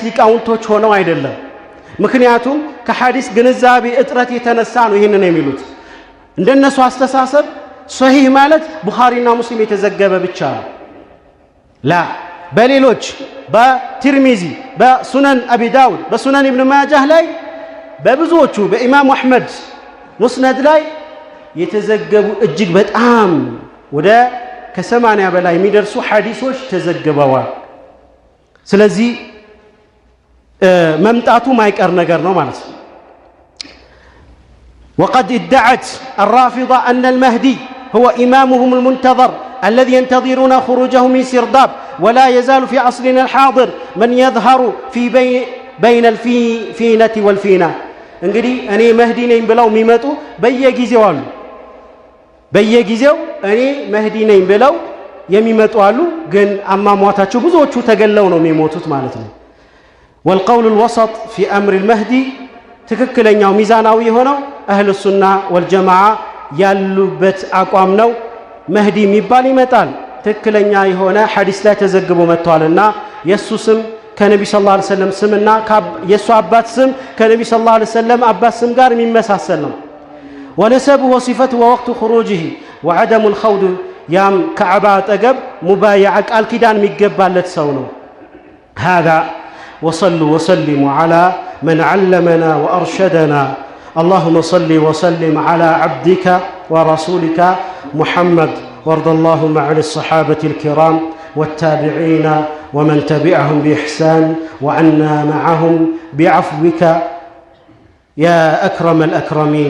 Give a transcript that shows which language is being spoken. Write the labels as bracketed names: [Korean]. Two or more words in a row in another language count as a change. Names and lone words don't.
[Amharic] ሊቃውንቶች ሆነው አይደለም። ምክንያቱም ከሐዲስ ግንዛቤ እጥረት የተነሳ ነው ይህንን የሚሉት። እንደነሱ አስተሳሰብ ሶሂህ ማለት ቡኻሪና ሙስሊም የተዘገበ ብቻ ነው። ላ በሌሎች በትርሚዚ፣ በሱነን አቢ ዳውድ፣ በሱነን ኢብኑ ማጃህ ላይ በብዙዎቹ በኢማም አሕመድ ሙስነድ ላይ የተዘገቡ እጅግ በጣም ወደ ከ80 በላይ የሚደርሱ ሐዲሶች ተዘግበዋል። ስለዚህ መምጣቱ ማይቀር ነገር ነው ማለት ነው። [Arabic] وقد ادعت الرافضة أن المهدي هو إمامهم المنتظر الذي ينتظرون خروجه من سرداب ولا يزال في عصرنا الحاضر من يظهر في بين الفينة والفينة [Amharic] እንግዲህ እኔ መህዲ ነኝ ብለው የሚመጡ በየጊዜው አሉ። በየጊዜው እኔ መህዲ ነኝ ብለው የሚመጡ አሉ። ግን አሟሟታቸው ብዙዎቹ ተገለው ነው የሚሞቱት ማለት ነው። [Arabic] والقول الوسط في أمر المهدي [Amharic] ትክክለኛው ሚዛናዊ የሆነው [Arabic] أهل السنة [Amharic] ወልጀማዓ ያሉበት አቋም ነው። መህዲ የሚባል ይመጣል። ትክክለኛ የሆነ ሐዲስ ላይ ተዘግቦ መጥቷልና የሱ ስም ከነቢ [Arabic] صلى الله عليه وسلم [Amharic] ስምና የሱ አባት ስም ከነቢ [Arabic] صلى الله عليه وسلم [Amharic] አባት ስም ጋር የሚመሳሰል ነው። ወነሰቡ [Arabic] وصفته ووقت خروجه وعدم الخوض [Amharic] ያም ከዓባ አጠገብ ሙባይዓ ቃል ኪዳን የሚገባለት ሰው ነው። [Arabic] هذا وصلوا وسلموا على من علمنا وأرشدنا اللهم صل وسلم على عبدك ورسولك محمد وارض اللهم عن الصحابة الكرام والتابعين ومن تبعهم بإحسان وعنا معهم بعفوك يا أكرم الأكرمين.